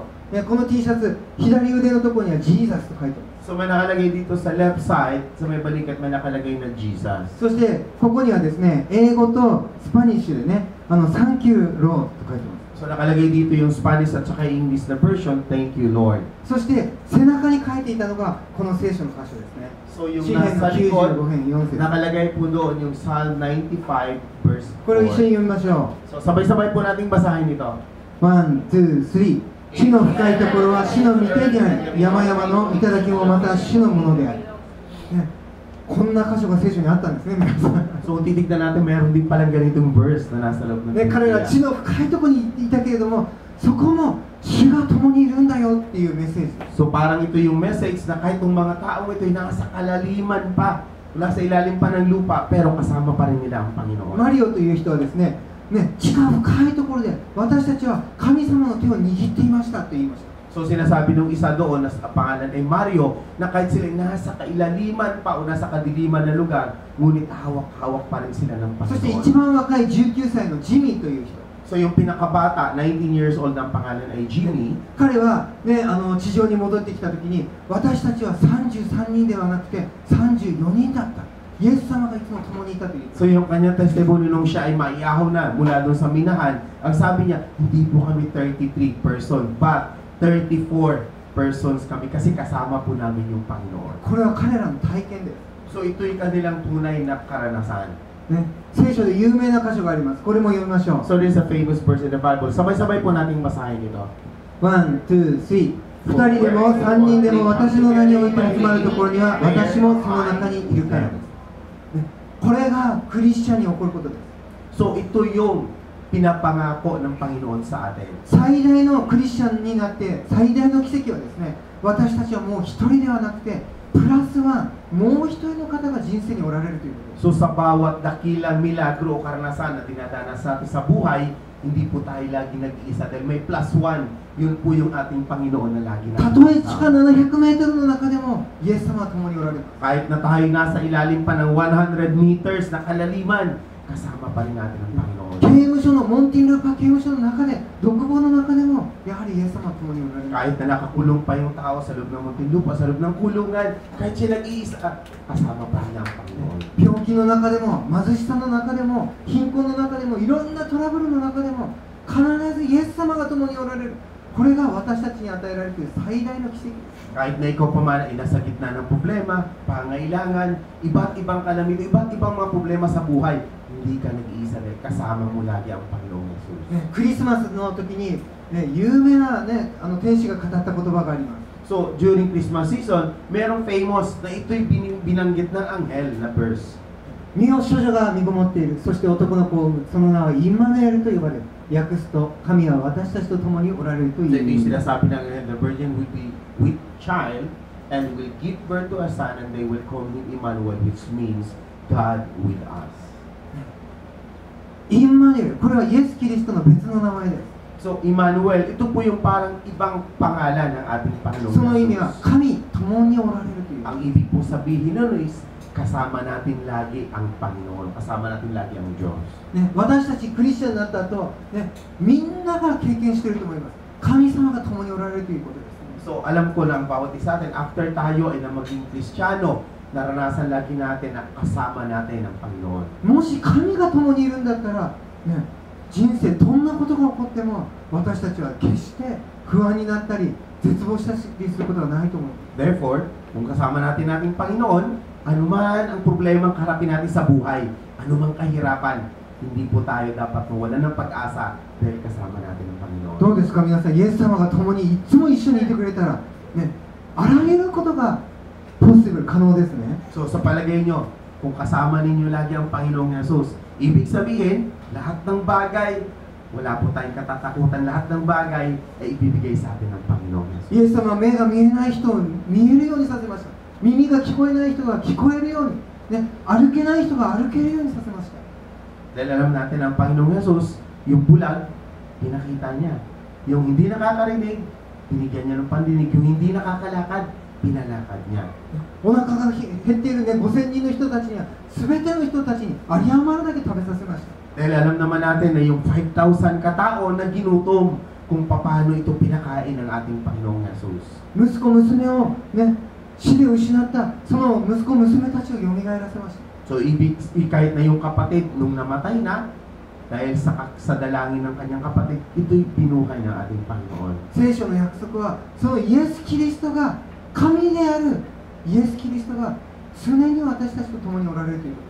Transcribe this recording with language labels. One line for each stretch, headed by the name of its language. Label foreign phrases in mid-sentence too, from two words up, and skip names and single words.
Japanese: この T シャツ、左腕のところには Jesus と書いてある。
Filipino: So may nakalagay dito sa left side, sa may balikat may nakalagay na Jesus.
Japanese: そしてここにはですね、英語とスパニッシュでね、
English: Thank you Lord
Japanese: と書いてます。
Filipino: So nakalagay dito yung Spanish at saka English na version,
English: Thank you Lord.
Japanese: そして背中に書いていたのがこの聖書の箇所ですね。
Filipino: So yung
Japanese: 詩篇の
Filipino: nasa likod,
Japanese: 95 編4節。
Filipino: nakalagay po doon yung
English: Psalm 95 verse
Japanese: これを一緒に 4. 読みましょ
Filipino: So sabay-sabay po nating basahin ito.
Japanese: う。1、2、3。地の深いところは主の御手であり、山々の頂もまた主のものであり。ね、こんな箇所が聖書にあったんですね、皆さん。
Filipino: So titignan natin, meron din palang ganitong verse na nasa loob ng
Japanese: ね、彼ら
Filipino: Biblia.
Japanese: 地の深いところにいたけれども、そこも主が共にいるんだよっていうメッセージ。
Filipino: So parang ito yung message na kahit yung mga taong ito ay nasa kalaliman pa, nasa ilalim pa ng lupa, pero kasama pa rin nila ang Panginoon.
Japanese: マリオという人はですね、地下深いところで私たちは神様の手を握っていましたと言いました。
Filipino: So sinasabi nung isa doon na sa pangalan ay Mario na kahit sila nasa kailaliman pa o nasa kadiliman na lugar, ngunit hawak-hawak pa rin sila ng
Japanese: そして一
Filipino: Panginoon.
Japanese: 番若い19歳のジミーという人、
Filipino: So yung pinakabata,
English: 19 years old
Filipino: ang pangalan ay Jimmy.
Japanese: 彼は、ね、地上に戻ってきた時に私たちは33人ではなくて34人だった。イエス様がいつも共にいたという。
Filipino: So yung kanyang testimony nung siya ay maiyahaw na mula doon sa minahan, ang sabi niya, hindi po kami
English: 33 person, but 34 persons
Filipino: kami kasi kasama po namin yung Panginoon.
Japanese: これは彼らの体験です。
Filipino: So ito'y kanilang tunay na karanasan.
Japanese: ね、聖書で有名な箇所があります。これも読みましょう。
English: So there's a famous verse in the Bible.
Filipino: Sabay-sabay po nating basahin ito.
Japanese: 1、2、3。2 人でも3人でも私の名において集まるところには私もその中にいるからです。ね、これがクリスチャンに起こることです。
Filipino: So ito yung pinapangako ng Panginoon sa atin.
Japanese: 最大のクリスチャンになって最大の奇跡はですね、私たちはもう一人ではなくて
English: plus one,
Japanese: もう一人の方が人生におられるということです。
Filipino: So sa bawat dakilang milagro o karanasan na dinadanas natin sa buhay, hindi po tayo lagi nag-iisa dahil may
English: plus one.
Filipino: Yun po yung ating Panginoon na lagi
Japanese: たとえ地下700メートルの中でもイエス様は共におられます。
Filipino: Kahit na tayo nasa ilalim pa ng 100 meters na kalaliman, kasama pa rin natin ang Panginoon.
Japanese: 刑務所のモンティンルーパ刑務所の中で、独房の中でもやはりイエス様は共におられます。
Filipino: Kahit na nakakulong pa yung tao sa loob ng Muntinlupa, sa loob ng kulungan, kahit siya nag-iisa, kasama pa rin ang Panginoon.
Japanese: 病気の中でも貧しさの中でも貧困の中でもいろんなトラブルの中でも必ずイエス様が共におられる。これが私たちに与えられている最大の奇跡です。
Filipino: Kahit na ikaw pa man ay nasa gitna ng problema, pangailangan, iba't ibang kalamidad, iba't ibang mga problema sa buhay, hindi ka nag-iisa dahil kasama mo lagi ang Panginoong Jesus.
Japanese: ね、クリスマスの時に、ね、有名な、ね、天使が語った言葉があります。
Filipino: So,
English: during Christmas season,
Filipino: merong famous na ito'y binanggit ng anghel na verse.
Japanese: 身を処女が身ごもっている。そして男の子を産む。その名はインマヌエルと呼ばれる。訳すと、神は私たちと共におられるという
Filipino: So,
Japanese: 意
Filipino: ito
Japanese: 味
Filipino: yung
Japanese: です。
Filipino: sinasabi ng anghel,
English: the virgin will be with child and will give birth to a son and they will call him Emmanuel, which means God with us.
Japanese: インマヌエル、これはイエス・キリストの別の名前です。
Filipino: So, Emmanuel, ito po yung parang ibang pangalan ng ating Panginoon.
Japanese: その意味は Jesus. 神共におられるという。
Filipino: Ang ibig po sabihin nun is, kasama natin lagi ang Panginoon, kasama natin lagi ang Diyos.
Japanese: ね、私たちクリスチャンになった後、ね、みんなが経験していると思います。神様が共におられるということですね。
Filipino: So, alam ko lang bawat isa natin, after tayo ay na maging Kristiyano, naranasan lagi natin na kasama natin ang Panginoon.
Japanese: もし神が共にいるんだったら、ね、人生どんなことが起こっても私たちは決して不安になったり絶望したりすることはないと思う。
Filipino: Therefore, kung kasama natin nating Panginoon, anuman ang problemang harapin natin sa buhay, anumang kahirapan, hindi po tayo dapat mawalan ng pag-asa dahil kasama natin ang Panginoon.
Japanese: どうですか皆さん、イエス様が共にいつも一緒にいてくれたら、ね、あらゆることがポッシブル、可能ですね。
Filipino: So, sa palagay nyo, kung kasama ninyo lagi ang Panginoong Jesus, ibig sabihin, lahat ng bagay, wala po tayong katatakutan, lahat ng bagay ay ibibigay sa atin ng Panginoong Jesus.
Japanese: イエス様は目が見えない人を見えるようにさせました。耳が聞こえない人が聞こえるように、ね、歩けない人が歩けるようにさせました。
Filipino: Dahil alam natin ang Panginoong Jesus, yung bulag, pinakita niya. Yung hindi nakakarinig, binigyan niya ng pandinig. Yung hindi nakakalakad, pinalakad niya.
Japanese: お腹が減っている、ね、5000人の人たちには全ての人たちに有り余るだけ食べさせました。
Filipino: Dahil alam naman natin na yung 5,000 katao na ginutom kung paano ito pinakain ng ating Panginoong Jesus.
Japanese: 息子娘を、ね、死で失ったその息子娘たちを蘇らせました。
Filipino: So, kahit na yung kapatid nung namatay na, dahil sa dalangin ng kanyang kapatid, ito'y binuhay ng ating Panginoon.
Japanese: 聖書の約束はそのイエス・キリストが神であるイエス・キリストが常に私たちと共におられるということ。